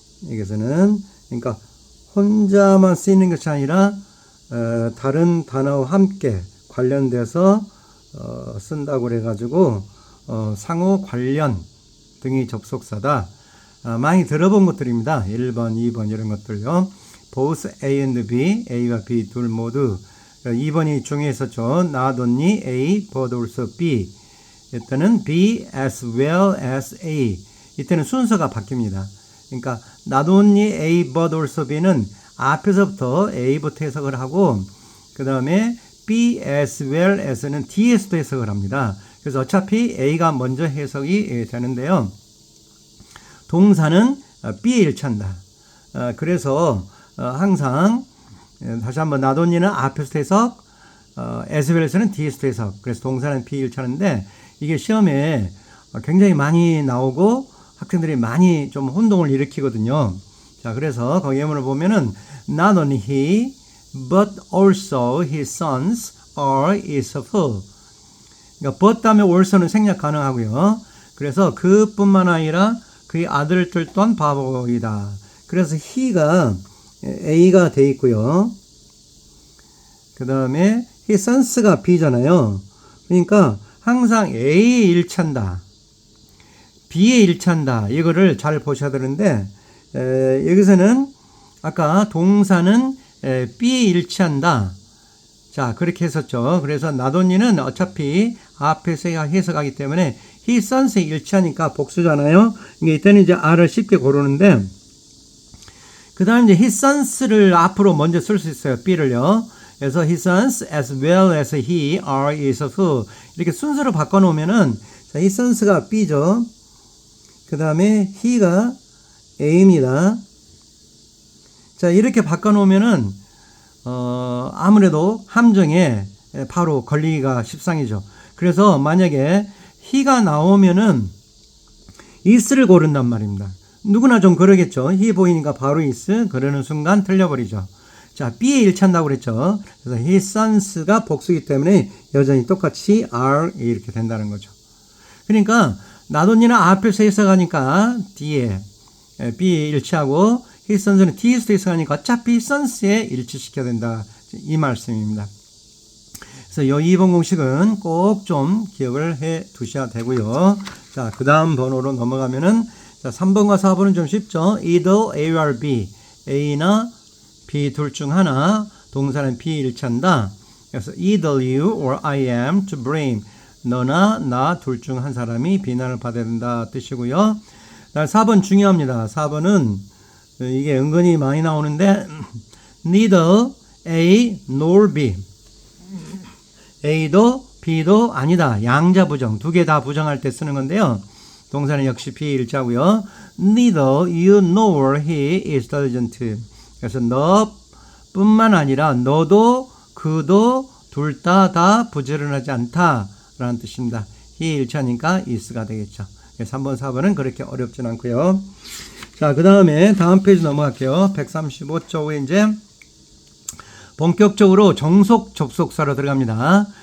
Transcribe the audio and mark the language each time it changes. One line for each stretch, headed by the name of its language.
Korean: 여기서는 그러니까 혼자만 쓰이는 것이 아니라 다른 단어와 함께 관련돼서 쓴다고 그래가지고 상호 관련 등이 접속사다. 많이 들어본 것들입니다. 1번, 2번 이런 것들요.
English: both A and B,
Korean: A와 B 둘 모두. 2번이 중에 있었죠.
English: not only A but also B.
Korean: 이때는
English: B as well as A.
Korean: 이때는 순서가 바뀝니다. 그러니까
English: not only A but also B
Korean: 는 앞에서부터 A부터 해석을 하고 그 다음에 B as well as는 뒤에서도 해석을 합니다. 그래서 어차피 A가 먼저 해석이 되는데요. 동사는 B에 일치한다. 그래서 항상 다시 한번 not only는 앞에서 해석, as well as는 뒤에서 해석. 그래서 동사는 B에 일치하는데 이게 시험에 굉장히 많이 나오고 학생들이 많이 좀 혼동을 일으키거든요. 자, 그래서 거기 예문을 보면은
English: not only he but also his sons are is a fool.
Korean: 그러니까 but 다음에 also는 생략 가능하고요. 그래서 그뿐만 아니라 그의 아들들 또한 바보이다. 그래서 he가 A가 돼 있고요. 그 다음에 his sons가 B잖아요. 그러니까 항상 A에 일치한다. B에 일치한다. 이거를 잘 보셔야 되는데 여기서는 아까 동사는 B에 일치한다. 자, 그렇게 했었죠. 그래서 not only는 어차피 앞에서 해석하기 때문에 his sons에 일치하니까 복수잖아요. 이때는 이제 R을 쉽게 고르는데 그 다음 이제 his sons를 앞으로 먼저 쓸 수 있어요. B를요. 그래서
English: his sons as well as he are is a fool.
Korean: 이렇게 순서로 바꿔놓으면은 자, his sons가 B죠. 그 다음에 he가 A입니다. 자, 이렇게 바꿔놓으면은, 아무래도 함정에 바로 걸리기가 십상이죠. 그래서 만약에 he가 나오면은 is를 고른단 말입니다. 누구나 좀 그러겠죠. he 보이니까 바로 is, 그러는 순간 틀려버리죠. 자, B에 일치한다고 그랬죠. 그래서 his sons가 복수이기 때문에 여전히 똑같이 are 이렇게 된다는 거죠. 그러니까, not only는 앞에서 해석하니까 D에, B에 일치하고, his sons는 D에서 해석하니까 어차피 sons에 일치시켜야 된다. 이 말씀입니다. 그래서 이 2번 공식은 꼭 좀 기억을 해 두셔야 되고요. 자, 그 다음 번호로 넘어가면은, 자, 3번과 4번은 좀 쉽죠.
English: either A or B.
Korean: A나 B 둘 중 하나, 동사는 B에 일치한다. 그래서
English: either you or I am to blame.
Korean: 너나 나 둘 중 한 사람이 비난을 받아야 된다 뜻이고요. 4번 중요합니다. 4번은 이게 은근히 많이 나오는데
English: neither A nor B.
Korean: A도 B도 아니다. 양자 부정. 두 개 다 부정할 때 쓰는 건데요. 동사는 역시 B에 일치하고요.
English: neither you nor he is diligent.
Korean: 그래서 너뿐만 아니라 너도 그도 둘 다 부지런하지 않다. 라는 뜻입니다. he 일치하니까 is가 되겠죠. 그래서 3번, 4번은 그렇게 어렵진 않고요. 자, 그 다음에 다음 페이지 넘어갈게요. 135쪽에 이제 본격적으로 정속 접속사로 들어갑니다.